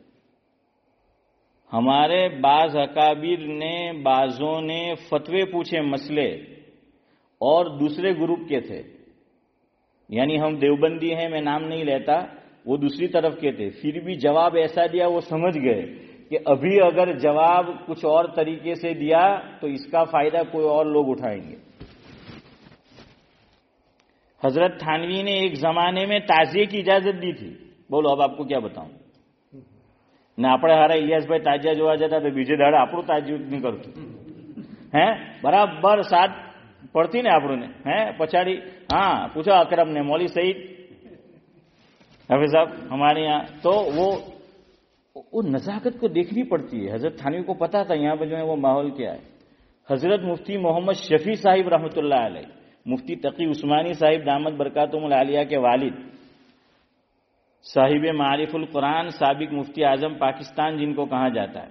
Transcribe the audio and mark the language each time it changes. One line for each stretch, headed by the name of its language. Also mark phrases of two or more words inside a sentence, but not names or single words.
Urdu: ہمارے بعض اکابر نے، بعضوں نے فتوے پوچھے مسئلے اور دوسرے گروپ کے تھے، یعنی ہم دیوبندی ہیں، میں نام نہیں لیتا، وہ دوسری طرف کے تھے، پھر بھی جواب ایسا دیا، وہ سمجھ گئے کہ ابھی اگر جواب کچھ اور طریقے سے دیا تو اس کا فائدہ کوئی اور لوگ اٹھائیں گے. حضرت تھانوی نے ایک زمانے میں تعزیے کی اجازت دی تھی. بولو اب آپ کو کیا بتاؤں.
Gujarati: نہ આપણે હારા ઇલિયાસ ભાઈ તાજિયા જોવા જતા તો બીજે દાડે આપણું તાજિયું નહીં કરતું, હે બરાબર સાત પડતી ને આપણને, હે પછાડી. હા પૂછો અકરમ ને, મૌલી સઈદ
Urdu: حافظ صاحب ہمارے یہاں. تو وہ نزاکت کو دیکھنی پڑتی ہے. حضرت تھانوی کو پتا تھا یہاں پہ جو ہے وہ ماحول کیا ہے. حضرت مفتی محمد شفیع صاحب
Arabic: رحمۃ اللہ علیہ،
Urdu: مفتی تقی عثمانی صاحب
Arabic: دامت برکاتہم العالیہ
Urdu: کے والد، صاحب معارف القرآن، سابق مفتی اعظم پاکستان جن کو کہا جاتا ہے.